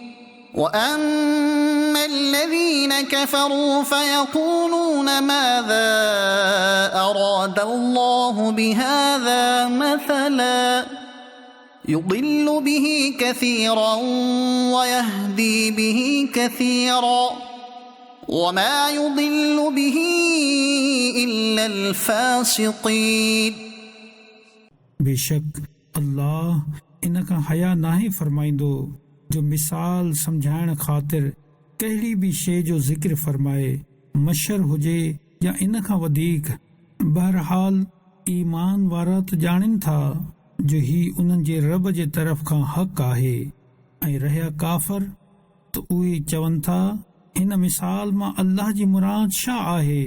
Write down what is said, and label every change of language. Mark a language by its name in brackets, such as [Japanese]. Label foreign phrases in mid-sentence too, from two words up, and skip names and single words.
[Arabic] وأما الذين كفروا فيقولون ماذا أراد الله بهذا مثلا يضل به كثيرا ويهدي به كثيرا وما يضل به إلا الفاسقين। [Sindhi] बेशक अल्लाह इन खां हया नाहे फरमाईंदो जो मिसाल समझाइण ख़ातिर कहिड़ी बि शइ जो ज़िक्र फरमाए, मशर हुजे या इन खां वधीक। बहरहाल ईमान वारा त ॼाणनि था जो ही उन्हनि जे रब जे तरफ़ खां हक़ आहे ऐं रहिया काफ़र त उहे चवनि था हिन मिसाल मां अल्लाह जी मुराद छा आहे।